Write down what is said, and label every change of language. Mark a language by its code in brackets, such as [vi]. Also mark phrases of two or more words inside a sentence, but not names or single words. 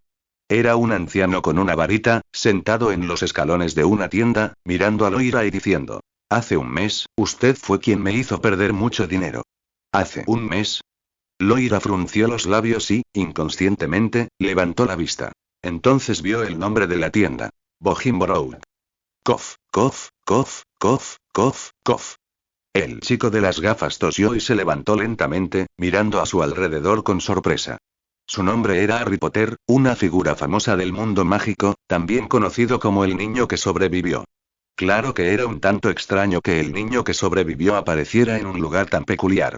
[es] Era un anciano con una varita, sentado en los escalones de una tienda, mirando a Loira y diciendo. Hace un mes, usted fue quien me hizo perder mucho dinero. ¿Hace un mes? Loira frunció los labios y, inconscientemente, levantó la vista. Entonces vio el nombre de la tienda. Bohemian Road. Cof, cof, cof, cof, cof, cof. El chico de las gafas tosió y se levantó lentamente, mirando a su alrededor con sorpresa. Su nombre era Harry Potter, una figura famosa del mundo mágico, también conocido como el niño que sobrevivió. Claro que era un tanto extraño que el niño que sobrevivió apareciera en un lugar tan peculiar.